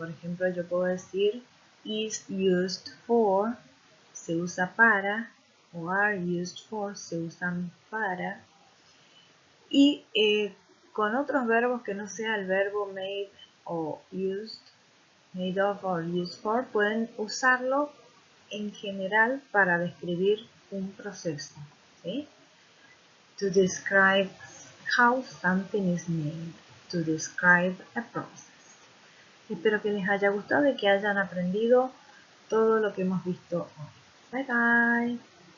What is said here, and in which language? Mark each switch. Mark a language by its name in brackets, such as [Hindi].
[Spanish] Por ejemplo, yo puedo decir [English] is used for, [Spanish] se usa para, o [English] are used for, [Spanish] se usan para. Y con otros verbos que no sea el verbo made o used, made of or used for, pueden usarlo en general para describir un proceso, ¿sí? [English] To describe how something is made, to describe a process. [Spanish] Espero que les haya gustado y que hayan aprendido todo lo que hemos visto hoy. [English] Bye bye.